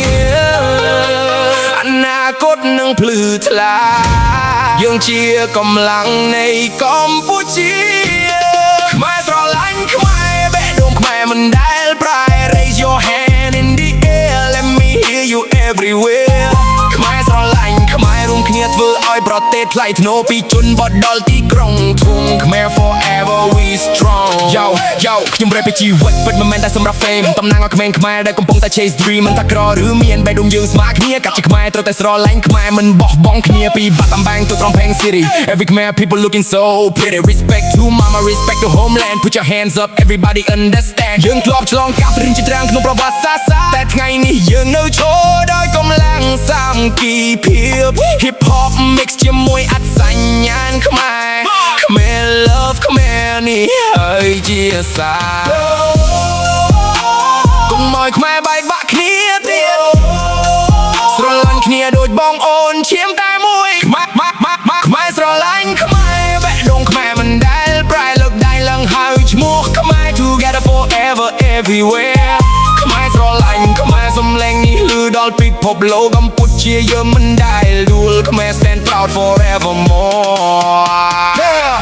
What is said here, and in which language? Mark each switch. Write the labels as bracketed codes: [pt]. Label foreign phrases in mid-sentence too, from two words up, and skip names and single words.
[km] អនាគតនឹងភ្លឺថ្លាយើងជាកម្លាំងនៃកម្ពុជាខ្មែរស្រឡាញ់ខ្មែរបេះដូងខ្មែរមិនដែលប្រែ [en] Raise your hand in the air let me hear you everywhere [km] ខ្មែរស្រឡាញ់ខ្មែររួមគ្នា ធ្វើឲ្យប្រទេសថ្លៃថ្នូរពីជនបទដល់ទីក្រុងធំខ្មែរ [en] forever we strong yo [km] ខ្ញុំរ៉េបពីជីវិតពិតមិនមែនតែសម្រាប់ fame តំ ណាងឲ្យក្មេងខ្មែរដែលកំពុងតែ [en] chase dream [km] មិនថាក្រឬមានបេះដូងយើងស្មើគ្នាកាត់ជាខ្មែរត្រូវតែស្រឡាញ់ខ្មែរមិនបោះបង់គ្នាពីបាត់អំបែងទៅត្រង់ Peng City [en] every Khmer people looking so pretty respect to mama respect to homeland put your hands up everybody understand [km] យើងធ្លាប់ឆ្លងកាត់រឿងជាច្រើនក្នុងប្រវត្តិសាស្ត្រតែថ្ងៃនេះយើងនៅឈរដោយកម្លាំងសាមគ្គីភាព [en] hip hop mix [km] ជាមួយអត្តសញ្ញាណខ្មែរខ្មែរ love ខ្មែរនេះហើយជាសារ កុំឲ្យខ្មែរបែកបាក់គ្នាទៀតស្រឡាញ់គ្នាដូចបងអូនឈាមតែមួយខ្មែរស្រឡាញ់ខ្មែរបេះដូងខ្មែរមិនដែលប្រែលើកដៃឡើងហើយឈ្មោះខ្មែរ [en] together forever everywhere [km] ខ្មែរស្រឡាញ់ខ្មែរសំឡេងនេះឮដល់ពិភពលោកកម្ពុជាយើងមិនដែលដួលខ្មែរ [en] stand proud forevermore